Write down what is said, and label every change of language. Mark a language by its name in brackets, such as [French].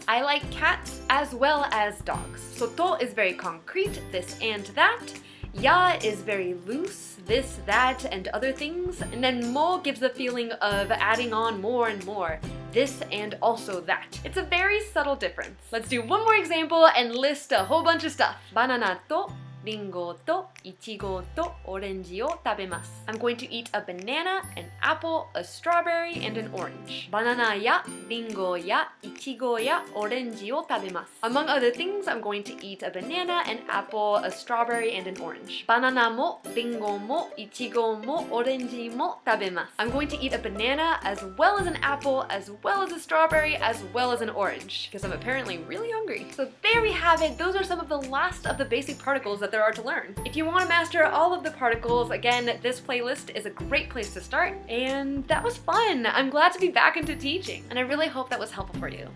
[English] I like cats as well as dogs. So to is very concrete, this and that. Ya is very loose, this, that, and other things. And then mo gives the feeling of adding on more and more. This and also that. It's a very subtle difference. Let's do one more example and list a whole bunch of stuff. [Japanese] Banana to リンゴとイチゴとオレンジを食べます。 [English] I'm going to eat a banana, an apple, a strawberry, and an orange. [Japanese] バナナやリンゴやイチゴやオレンジを食べます。 [English] Among other things, I'm going to eat a banana, an apple, a strawberry, and an orange. [Japanese] バナナもリンゴもイチゴもオレンジも食べます。 [English] I'm going to eat a banana as well as an apple, as well as a strawberry, as well as an orange, because I'm apparently really hungry. So there we have it. Those are some of the last of the basic particles that there are to learn. If you want to master all of the particles, again, this playlist is a great place to start. And that was fun. I'm glad to be back into teaching, and I really hope that was helpful for you.